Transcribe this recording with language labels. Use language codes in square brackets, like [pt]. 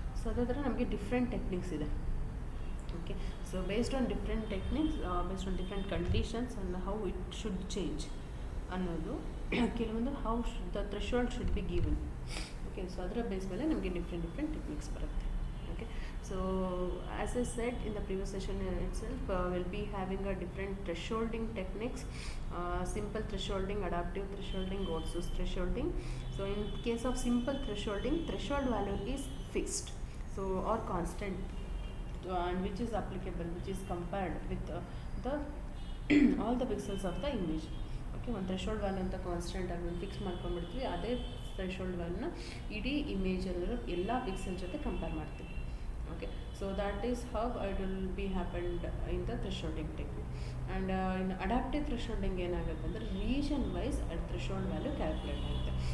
[en] so [kn] ಅದೇ ಥರ ನಮಗೆ ಡಿಫ್ರೆಂಟ್ ಟೆಕ್ನಿಕ್ಸ್ ಇದೆ. [en] okay, so based on different techniques, based on different conditions and how it should change [kn] ಅನ್ನೋದು ಕೆಲವೊಂದು [en] How the threshold should be given. Okay, so [kn] ಅದರ base ಮೇಲೆ ನಮಗೆ ಡಿಫ್ರೆಂಟ್ ಟೆಕ್ನಿಕ್ಸ್ ಬರುತ್ತೆ. [en] Okay, so as I said in the previous session itself will be having a different thresholding techniques, simple thresholding, adaptive thresholding, Gauss thresholding. So in case of simple thresholding, threshold value is fixed, so or constant, and which is applicable, which is compared with the all the pixels of the image. [kn] Okay, ಒಂದು threshold value ಅಂತ constant ಆಗಿ fix ಮಾಡ್ಕೊಂಡ್ಬಿಡ್ತೀವಿ. ಅದೇ threshold ವ್ಯಾಲ್ಯೂನ ಇಡೀ ಇಮೇಜಲ್ಲಿರೋ ಎಲ್ಲ pixel ಜೊತೆ compare ಮಾಡ್ತೀವಿ. [en] Okay, so that is how it will be happened in the thresholding technique. [kn] And in adaptive ಥ್ರೆಶೋಲ್ಡಿಂಗ್ ಏನಾಗುತ್ತೆ ಅಂದರೆ region wise threshold value calculate ಆಗುತ್ತೆ.